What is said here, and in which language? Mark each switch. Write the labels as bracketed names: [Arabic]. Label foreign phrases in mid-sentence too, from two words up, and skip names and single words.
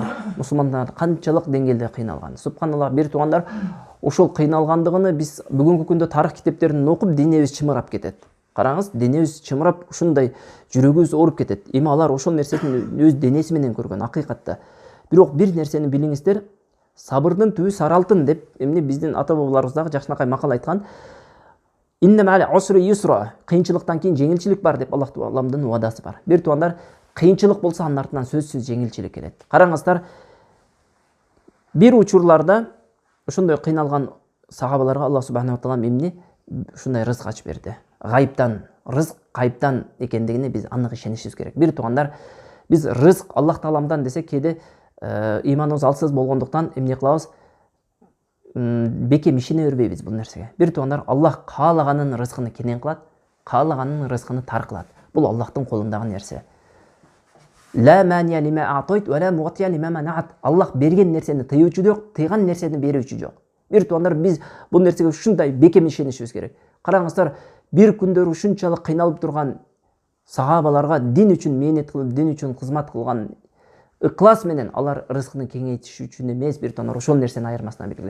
[Kyrgyz] Мусулмандар канчалык деңгээлде кыйналган. Субханаллах, бир туугандар, ошол кыйналгандыгын биз бүгүнкү күндө тарых китептерин окуп денебиз чымырап кетет. Караңыз, денебиз чымырап, ушундай жүрөгүбүз ооруп кетет. Эми алар ошол нерсени өз денеси менен көргөн акыйкатта. Бирок бир нерсени билиңиздер, сабырдын түбү сары алтын деп эмне биздин ата бабаларыбыз дагы жакшынакай макал айткан. [Arabic] إن مع العسر يسرا, [Kyrgyz] кыйынчылыктан кийин жеңилчилик бар деп Аллах Тааламдын уадасы бар. Бир туугандар, кыйынчылык болсо анын артынан сөзсүз жеңилчилик келет. Караңыздар, бир учурларда ошондой кыйналган сахабаларга Аллах [Arabic] سبحانه وتعالى [Kyrgyz] эмне ушундай рызык ачып берди. Гайыптан, рызык гайыптан экендигине биз анык ишенишибиз керек. Бир туугандар, биз рызык Аллах Тааламдан десек, кээде иманыбыз алсыз болгондуктан эмне кылабыз? Бекем ишене бербейбиз бул нерсеге. Бир туугандар, Аллах каалаганын рызкын кенен кылат, каалаганын рызкын тар кылат. Бул Аллахтын колундагы нерсе. [Arabic] لا مانع لما أعطيت ولا معطي لما منعت. [Kyrgyz] Аллах берген нерсени тыюучу жок, тыйган нерсени берүүчү жок. Бир туугандар, биз бул нерсеге ушундай бекем ишенишибиз керек. Караңыздар, бир күндөр ушунчалык кыйналып турган сахабаларга дин үчүн мээнет кылып, дин үчүн кызмат кылган ыклас менен алар рызкын кеңейтиш үчүн эмес, бир туугандар, ошол нерсени айырмасына белгиле.